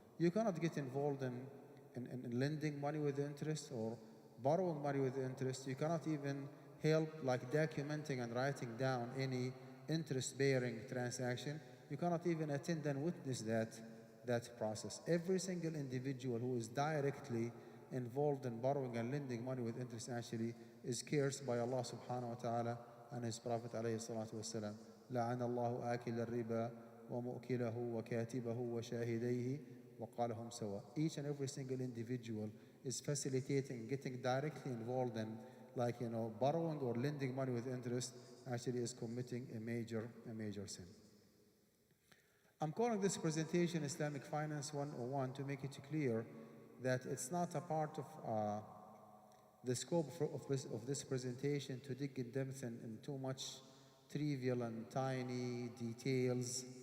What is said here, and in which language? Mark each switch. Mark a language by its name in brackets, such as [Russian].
[English] You cannot get involved in lending money with interest or borrowing money with interest. You cannot even help like documenting and writing down any interest-bearing transaction. You cannot even attend and witness that process. Every single individual who is directly involved in borrowing and lending money with interest actually is cursed by Allah subhanahu wa ta'ala and His Prophet alayhi salatu wasalam. [Arabic] لعن الله آكل الربا ومؤكله وكاتبه وشاهديه وقالهم سواء. [English] Each and every single individual is facilitating, getting directly involved in borrowing or lending money with interest, actually is committing a major sin. I'm calling this presentation Islamic Finance 101 to make it clear that it's not a part of the scope of this presentation to dig in depth in too much trivial and tiny details.